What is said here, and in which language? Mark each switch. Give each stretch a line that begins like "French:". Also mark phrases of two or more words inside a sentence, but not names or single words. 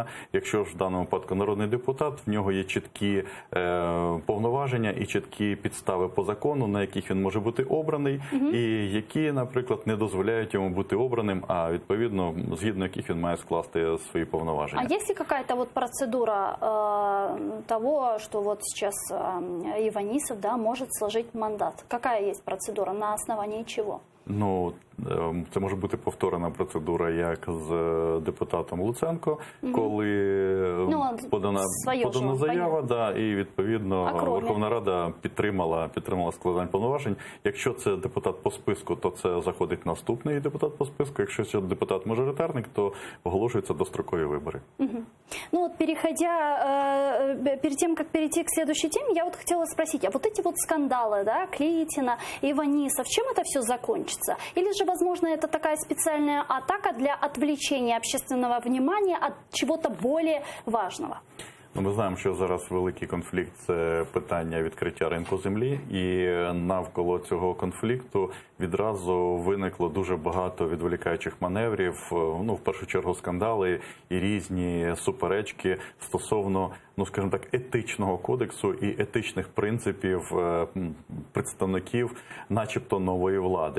Ukrainian: Якщо ж в даному випадку народний депутат, в нього є чіткі повноваження і чіткі підстави по закону, на яких він може бути обраний, і які, наприклад, не дозволяють йому бути обраним, а відповідно, згідно яких він має скласти свої повноваження.
Russian: А есть ли какая-то вот процедура того, что вот сейчас Иванисов, да, может сложить мандат? Какая есть процедура, на основании чего?
Ukrainian: Це може бути повторена процедура, як з депутатом Луценко, коли подана заява, і відповідно Верховна Рада підтримала складання повноважень. Якщо це депутат по списку, то це заходить наступний депутат по списку. Якщо це депутат-мажоритарник, то оголошуються дострокові вибори.
Russian: Перед тем, как перейти к следующей теме, я хотела спросить, а вот эти вот скандалы, да, Клитина, Иванисов, чем это все закончится? Или же, возможно, это такая специальная атака для отвлечения общественного внимания от чего-то более важного?
Ukrainian: Ми знаємо, що зараз великий конфлікт – це питання відкриття ринку землі, і навколо цього конфлікту відразу виникло дуже багато відволікаючих маневрів, в першу чергу скандали і різні суперечки стосовно, скажімо так, етичного кодексу і етичних принципів представників начебто нової влади.